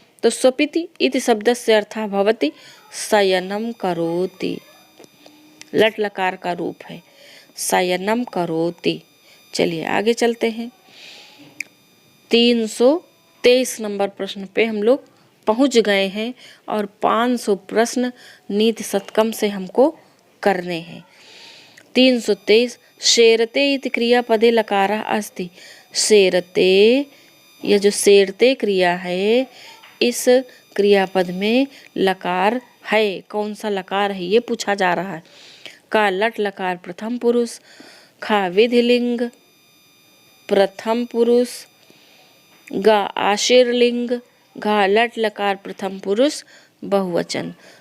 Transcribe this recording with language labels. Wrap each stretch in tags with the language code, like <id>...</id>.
<hi>तो स्वपिति इति शब्द से</hi> <sa>अर्थः भवति शयनम करोति,</sa> <hi>लट लकार का रूप है, शयनम करोति। चलिए आगे चलते हैं। 323 नंबर प्रश्न पे हम लोग पहुंच गए हैं और 500 प्रश्न नीति शतकम से हमको करने हैं।</hi> <sa>323 शेरते इति क्रियापदे लकारः अस्ति।</sa> <hi>शेरते, यह जो शेरते क्रिया है, इस क्रियापद में लकार है। कौन सा लकार है ये पूछा जा रहा है। का लट लकार प्रथम पुरुष, खा विधिलिंग प्रथम पुरुष, गा आशीर्लिंग, घा लट लकार प्रथम पुरुष बहुवचन।</hi>